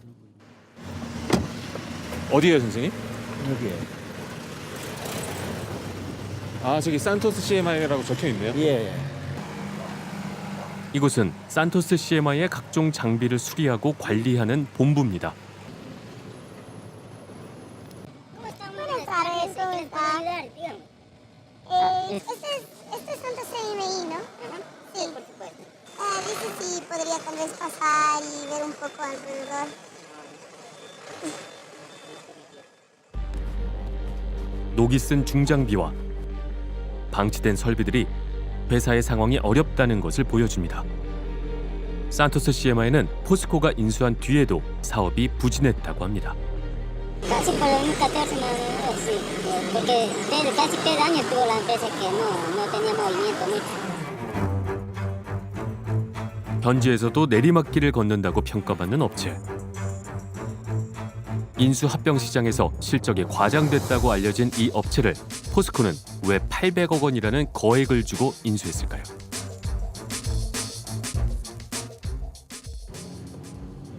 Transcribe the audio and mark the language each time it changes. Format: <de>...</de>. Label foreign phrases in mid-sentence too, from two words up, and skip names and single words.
<ko>어디에요, 선생님? 여기에. 아, 저기 산토스 CMI라고 적혀 있네요. 예. 이곳은 산토스 CMI의 각종 장비를 수리하고 관리하는 본부입니다.</ko> <es>Este es Santos CMI, ¿no? Sí, por supuesto. Dice si podría tal vez pasar y ver un poco alrededor.</es> <ko>녹이 쓴 중장비와 방치된 설비들이 회사의 상황이 어렵다는 것을 보여줍니다. 산토스 CMI는 포스코가 인수한 뒤에도 사업이 부진했다고 합니다.</ko> <es>Casi por lo menos 14 más o menos, sí. Porque casi 3 años tuvo la empresa que no tenía movimiento mucho.</es> <ko>현지에서도 내리막길을 걷는다고 평가받는 업체. 인수 합병 시장에서 실적이 과장됐다고 알려진 이 업체를 포스코는 왜 800억 원이라는 거액을 주고 인수했을까요?</ko>